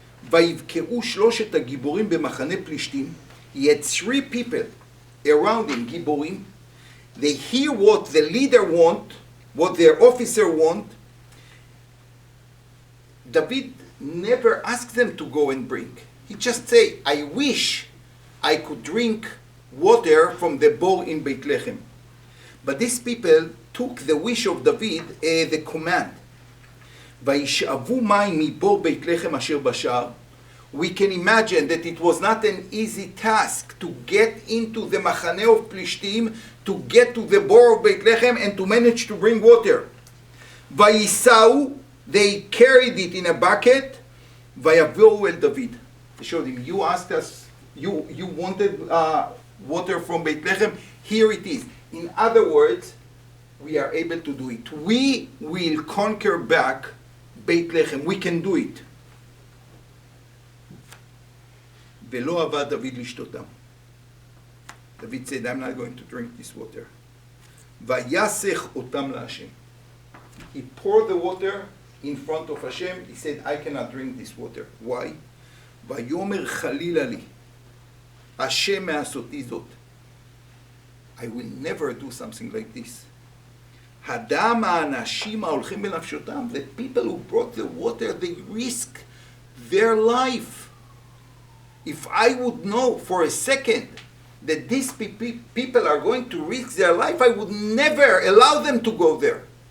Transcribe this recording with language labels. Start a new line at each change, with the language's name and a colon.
Hebrew: ויבקעו שלושת הגיבורים במחנה פלישתים.
English: He had 3 people around him,
Hebrew: גיבורים.
English: They hear what the leader want, what their officer want. David never asked them to go and bring. He just say, I wish I could drink water from the bore in Beit Lechem. But these people took the wish of David as the command.
Hebrew: וישאבו מים מבור בית לחם אשר בשער.
English: We can imagine that it was not an easy task to get into the
Hebrew: מחנה
English: of פלישתים, to get to the bore of Beit Lechem and to manage to bring water.
Hebrew: ויסעו,
English: they carried it in a bucket,
Hebrew: ויבואו אל דוד.
English: They showed him, you asked us, you wanted water from Beit Lechem, here it is. In other words, we are able to do it. We will conquer back Beit Lechem. We can do it.
Hebrew: ולא אהבה דוד לשתותם.
English: David said, I'm not going to drink this water.
Hebrew: ויסך אותם להשם.
English: He poured the water in front of Hashem. He said, I cannot drink this water. Why?
Hebrew: ויאמר חלילה לי, השם מעשותי זאת.
English: I will never do something like this.
Hebrew: הדם האנשים ההולכים בנפשותם,
English: the people who brought the water, they risk their life. If I would know for a second that these people are going to risk their life, I would never allow them to go there.